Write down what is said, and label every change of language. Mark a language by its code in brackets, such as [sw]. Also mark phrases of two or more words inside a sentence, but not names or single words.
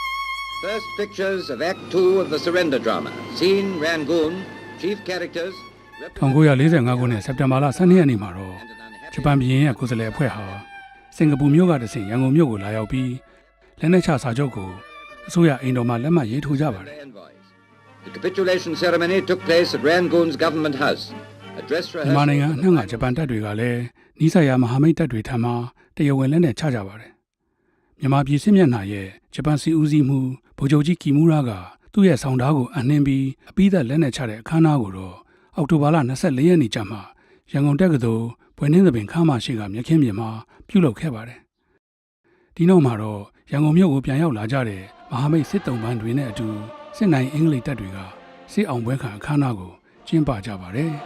[en] First pictures of Act 2 of the surrender drama. Scene, Rangoon. Chief characters, [my] 1945 ခုနှစ်စက်တင်ဘာလ12ရက်နေ့မှာတော့ဂျပန်ပြည်ရင်ရဲ့ကိုယ်စားလှယ်အဖွဲ့ဟာစင်ကာပူမြို့ကတဆင့်ရန်ကုန်မြို့ကိုလာရောက်ပြီးလက်နက်ချစာချုပ်ကိုအစိုးရအိမ်တော်မှာလက်မှတ်ရေးထိုးကြပါတယ် [en] The capitulation ceremony took place at Rangoon's government house. Address [my] မြန်မာ [en] rehearsal [my] နိုင်ငံအနှံ့ကဂျပန်တပ်တွေကလည်းနီးစပ်ရာမဟာမိတ်တပ်တွေထံမှတရားဝင်လက်နက်ချကြပါတယ်မြန်မာပြည်စစ်မျက်နှာရဲ့ဂျပန်စီဦးစီးမှုဗိုလ်ချုပ်ကြီးကီမူရာကသူ့ရဲ့ဆောင်ဓားကိုအနှင်းပြီးအပိသက်လက်နက်ချတဲ့အခမ်းအနားကိုတော့အောက်တိုဘာလ24ရက်နေ့ကျမှရန်ကုန်တက္ကသိုလ်ဘွယ်နှင်းသပင်ခမ်းမရှိကမြက်ခင်းပြင်မှာပြုလုပ်ခဲ့ပါတယ်ဒီနောက်မှာတော့ရန်ကုန်မြို့ကိုပြန်ရောက်လာကြတဲ့မဟာမိတ်စစ်တုံးပန်းတွေနဲ့အတူစစ်နိုင်အင်္ဂလိပ်တပ်တွေကစစ်အောင်ပွဲခံအခမ်းအနားကိုကျင်းပကြပါတယ်